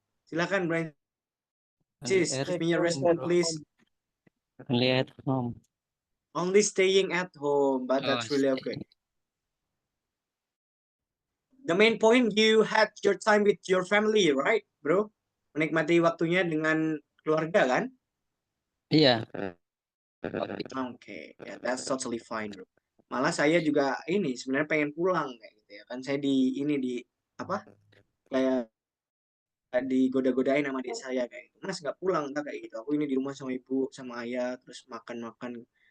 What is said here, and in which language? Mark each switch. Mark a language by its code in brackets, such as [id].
[id] Silakan, [en] Francis. Give me your response, please. Only at home. Only staying at home, but Oh, that's really okay. The main point, you had your time with your family, right, bro? [id] Menikmati waktunya dengan keluarga, kan? Iya. [en] Okay, yeah, that's totally fine, bro. [id] Malah saya juga ini sebenarnya pengen pulang kayak gitu ya kan, saya di apa kayak digoda-godain sama adik saya kayak gitu, Mas nggak pulang tak kayak gitu, aku ini di rumah sama ibu sama ayah terus makan-makan.